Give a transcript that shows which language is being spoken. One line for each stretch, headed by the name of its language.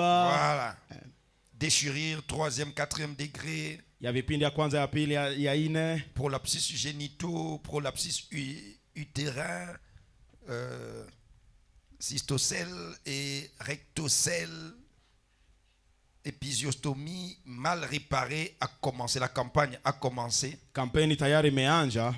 French: voilà, déchirures 3e, 4e degré,
Swahili: ya vipindi ya kwanza ya pili ya ine,
French: prolapsus génitaux, prolapsus utérin, cystocèle et rectocèle, épisostomie mal réparée a commencé. La campagne a commencé.
Swahili: Kampeni tayari imeanza.